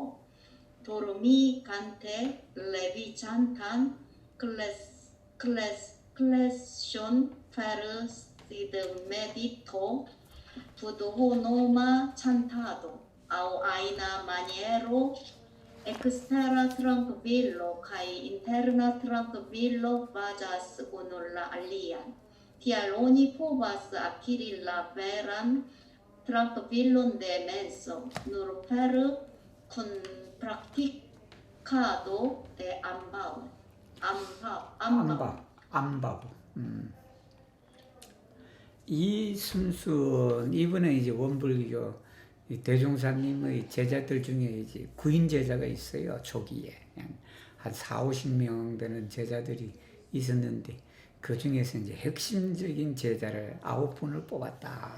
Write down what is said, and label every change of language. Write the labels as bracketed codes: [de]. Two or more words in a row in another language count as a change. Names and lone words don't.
[eo] Dormigante, leviĝantan, kleŝon per sid medito, budhonoma chantado, aŭ ajna maniero, ekstera trankvilo kaj interna trankvilo vaĝas unu la alian. Tial oni povas akiri la veran trankvilon de menso nur per kunpraktikado de ambaŭ. 암바부. [ko] 이 순수 이분은 이제 원불교 대종사님의 제자들 중에 이제 구인 제자가 있어요. 초기에 한 40-50명 되는 제자들이 있었는데 그 중에서 이제 핵심적인 제자를 9분을 뽑았다.